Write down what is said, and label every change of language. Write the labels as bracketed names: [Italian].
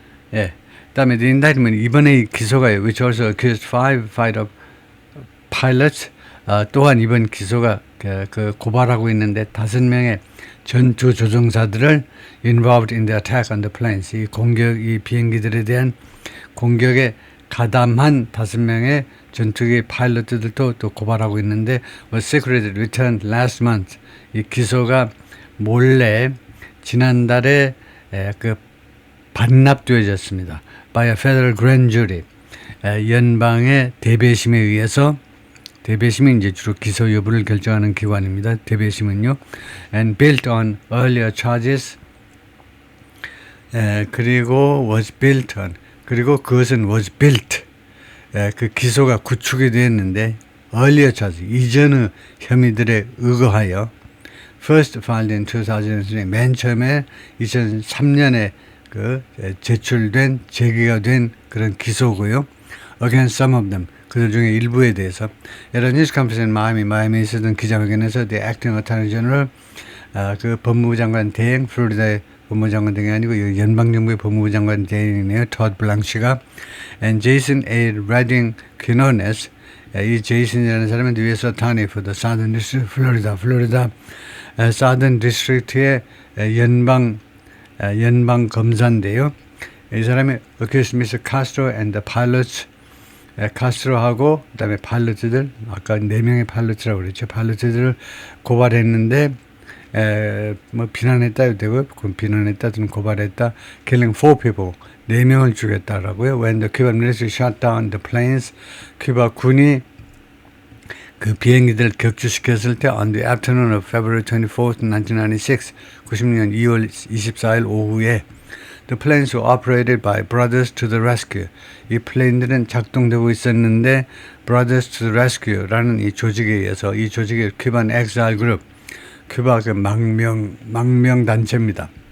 [Korean] 그다음에 [English] the indictment, [Korean] 이번에 기소가요, [English] which also accused 5 fighter pilots, [Korean] 또한 이번 기소가 그 고발하고 있는데 5명의 전투 조종사들을 [English] involved in the attack on the planes, [Korean] 이 비행기들에 대한 공격에 가담한 5명의 전투기 파일럿들도 또 고발하고 있는데 [English] was secretly returned last month. [Korean] 이 기소가 몰래 지난달에 그 반납되어졌습니다. [English] by a federal grand jury. [Korean] 연방의 대배심에 의해서, 대배심이 이제 주로 기소 여부를 결정하는 기관입니다. 대배심은요. [English] and built on earlier charges. [Korean] 그리고 [English] was built on. [Korean] 그리고 그것은 [English] was built. [Korean] 그 기소가 구축이 되었는데 [English] earlier charges, [Korean] 이전의 혐의들에 의거하여 [English] first filed in 2003, [Korean] 맨 처음에 2003년에 그 제기가 된 그런 기소고요. [English] against some of them, [Korean] 그들 중에 일부에 대해서. 여러 뉴스 컨퍼런스 마이애미에 있었던 기자회견에서 [English] the acting attorney general, [Korean] 그 법무부 장관 대행, 플로리다의 법무부 장관 대행이 아니고 연방정부의 법무부 장관 대행이네요. 토드 블랑시가 and Jason A. Redding Quinones, 이 제이슨이라는 사람은 [English] US attorney for the Southern District, [Korean] 플로리다 Southern District의 연방 검사인데요. 이 사람이 [English] accused Mr. Castro and the pilots, [Korean] 카스트로하고 그다음에 파일럿들, 아까 4명의 파일럿이라고 그랬죠. 파일럿들을 고발했는데 뭐 비난했다 되고, 비난했다 또는 고발했다. [English] killing 4 people, 4명을 죽였다라고요. When the Cuban military shot down the planes, [Korean] 큐바 군이 그 비행기들을 격추시켰을 때 [English] on the afternoon of February 24th, 1996, [Korean] 96년 2월 24일 오후에 [English] the planes were operated by Brothers to the Rescue. [Korean] 이 플레인들은 작동되고 있었는데 Brothers to the Rescue라는 이 조직에 의해서, 이 조직이 큐반 엑사일 그룹, 큐바 그 망명 단체입니다.